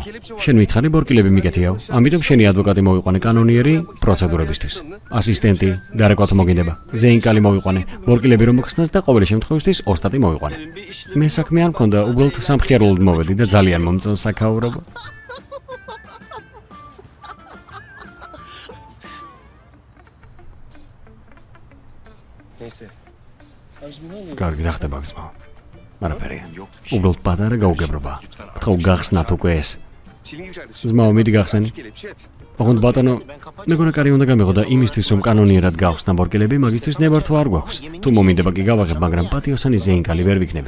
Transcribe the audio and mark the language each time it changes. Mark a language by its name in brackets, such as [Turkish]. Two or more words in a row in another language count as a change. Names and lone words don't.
[Georgian] შენ მითხარი ბორკილები მიკეთიაო. ამიტომ შენი ადვოკატი მოიყვანე კანონიერი პროცედურებისთვის. ასისტენტი, დარეკვათ მოგინდება. ზეინკალი მოიყვანე, ბორკილები რომ მოხსნას და ყოველი შემთხვევისთვის ოსტატი მოიყვანე. მე საქმე არ მქონდა, უბრალოდ სამხიარულოდ მოვედი და ძალიან მომწონს საქაურობა. [Turkish] Neyse. Ancak ne oluyor? [Georgian] კარგი, რა ხდება ძმაო? არაფერია. უბრალოდ პატარა გაუგებრობა. გთხოვ გახსნათ უკვე ეს. ძმაო, მიდი გახსენი. ოღონდ ბატონო, მეგონა კარი უნდა გამეღო და იმისთვის რომ კანონიერად გავხსნა ბორკილები, მაგისთვის ნებართვა არ გვაქვს. თუ მომინდება კი გავაღებ, მაგრამ პატიოსანი ზეინკალი ვერ ვიქნები.